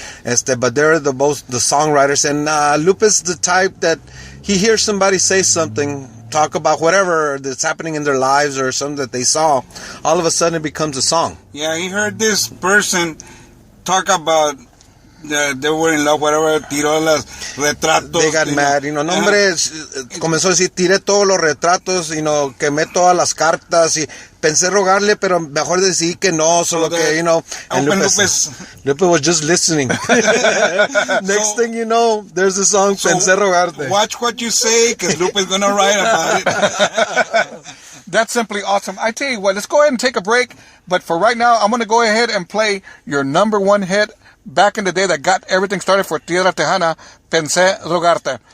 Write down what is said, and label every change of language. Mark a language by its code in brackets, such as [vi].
[en] But they're the songwriters. And Lupe's the type that he hears somebody say something, talk about whatever that's happening in their lives or something that they saw. All of a sudden, it becomes a song. Yeah, he heard this person talk about they were in love, whatever, [es] tiró los retratos. [en] They got mad, [es] no, hombre, comenzó a decir, tiré todos los retratos, quemé todas las cartas, y pensé rogarle, pero mejor decidí que no, solo que, [en] and Lupe was just listening. Next thing you know, there's the song, Pensé rogarte. Watch what you say, because Lupe's gonna write about it. That's simply awesome. I tell you what, let's go ahead and take a break, but for right now, I'm going to go ahead and play your number one hit back in the day that got everything started for Tierra Tejana, Pensé Rogarte.